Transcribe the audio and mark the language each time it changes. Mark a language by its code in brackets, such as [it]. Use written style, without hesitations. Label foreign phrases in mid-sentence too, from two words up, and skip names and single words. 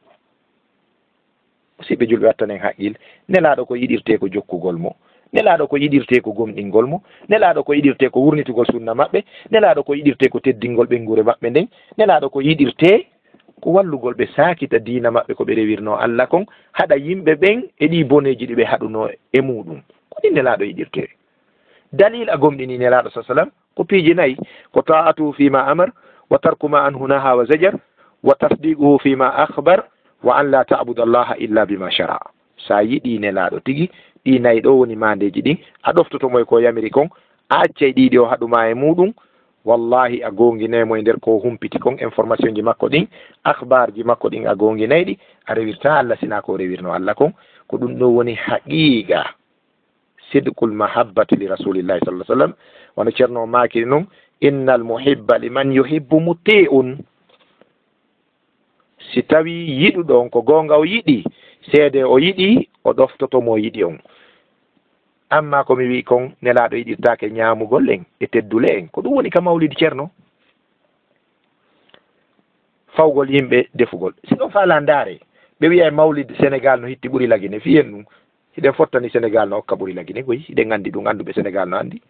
[ff] siɓe julɓe wattanen haqqil. nelaɗo ko yiɗirte ko jokkugol mo, nelaɗo ko yiɗirte ko gomɗingol mo, nelaɗo ko yiɗirte ko wurnitugol sunna maɓɓe, nelaɗo ko yiɗirte ko teddingol ɓengure maɓɓe nden, nelaɗo ko yiɗirte ko wallugol ɓe sakita diina maɓɓe ko ɓe rewirno Allah kon haɗa yimɓe ɓen e ɗi boneji ɗi ɓe haɗuno e muɗum. ko ɗin nelaɗo yiɗirte. dalil a gomɗini nelaɗo sa sallam ko piiji nayyi ko [ar] طاعته فيما أمر وترك ما عنه نهى وزجر وتصديقه فيما أخبر وأن لا تعبد الله إلا بما شرع. [ff] sa yiɗi nelaɗo tigi ɗi nayyi ɗo woni mandeji ɗin a ɗoftotomoy ko yamiri kon a accay ɗiɗi o haɗuma e muɗum. wallahi a gonginaymo e nder ko humpiti kon information ji makko ɗin akhbar ji makko ɗin a gonginayɗi a rewirta Allah sina ko rewirno Allah kon. ko ɗum ɗo woni [ar] حقيقة صدق المحبة لرسول الله صلى الله عليه وسلم. [ff] wono ceerno makiri noon [ar] إن المحب لمن يحب مطيع. [ff] si tawi yiɗuɗo on ko gonga o yiɗi seede o yiɗi o ɗoftotomo yiɗi on. amma komi wi kon nelaɗo yiɗirtake ñamugol en e teddule en ko ɗum woni ka mawlidi ceerno. fawgol yimɓe defugol si ɗon faala ndaare ɓe wiya e mawlid Sénégal no hitti ɓuuri lagine fiyen ɗum hiɗen fottani Sénégal no hokka ɓuuri lagine goyi hiɗen andi ɗum anduɓe Sénégal no andi.